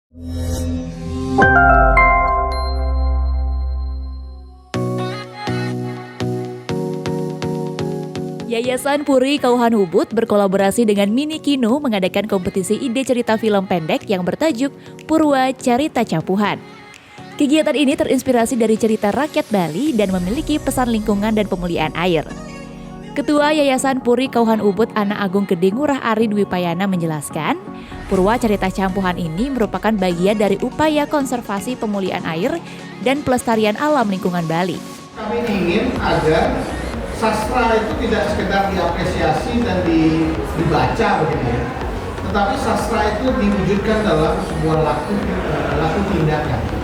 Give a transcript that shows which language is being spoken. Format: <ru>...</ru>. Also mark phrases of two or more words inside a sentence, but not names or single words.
<id>Yayasan Puri Kauhan Ubud berkolaborasi dengan Mini Kino mengadakan kompetisi ide cerita film pendek yang bertajuk Purwa Carita Campuhan. Kegiatan ini terinspirasi dari cerita rakyat Bali dan memiliki pesan lingkungan dan pemulihan air. Ketua Yayasan Puri Kauhan Ubud Anak Agung Gede Ngurah Ari Dwi Payana menjelaskan, Purwa Carita Campuhan ini merupakan bagian dari upaya konservasi pemulihan air dan pelestarian alam lingkungan Bali. Kami ingin agar sastra itu tidak sekedar diapresiasi dan dibaca begitu ya, tetapi sastra itu diwujudkan dalam sebuah laku tindakan.</id>